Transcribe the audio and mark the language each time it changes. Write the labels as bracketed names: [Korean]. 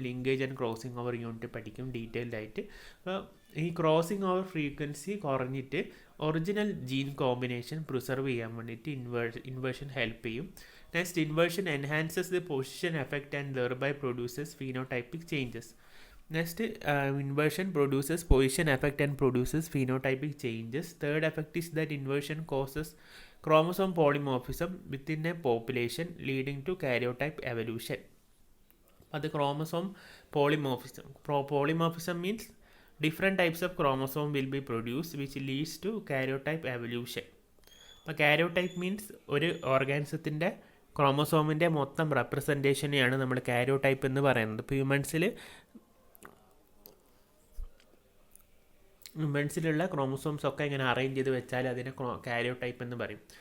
[Malayalam] Linkage and crossing over unit പഠിക്കും detailed ആയിട്ട്. അപ്പോൾ ഈ ക്രോസിംഗ് ഓവർ ഫ്രീക്വൻസി കുറഞ്ഞിട്ട് ഒറിജിനൽ ജീൻ കോമ്പിനേഷൻ പ്രിസർവ് ചെയ്യാൻ വേണ്ടിയിട്ട് ഇൻവേർഷൻ ഹെൽപ്പ് ചെയ്യും. [English] Next, inversion enhances the position effect and thereby produces phenotypic changes. Next, inversion produces position effect and produces phenotypic changes. Third effect is that inversion causes chromosome polymorphism within a population, leading to karyotype evolution. But the chromosome polymorphism. Polymorphism means different types of chromosome will be produced, which leads to karyotype evolution. [Malayalam] അപ്പോൾ karyotype means ഒരു ഓർഗാനിസത്തിൻ്റെ ക്രോമസോമിൻ്റെ മൊത്തം റെപ്രസെൻറ്റേഷനെയാണ് നമ്മൾ karyotype എന്ന് പറയുന്നത്. ഇപ്പോൾ ഹ്യൂമൻസിലുള്ള chromosomes ഒക്കെ ഇങ്ങനെ arrange ചെയ്ത് വെച്ചാൽ അതിനെ കാരിയോടൈപ്പ് എന്ന് പറയും.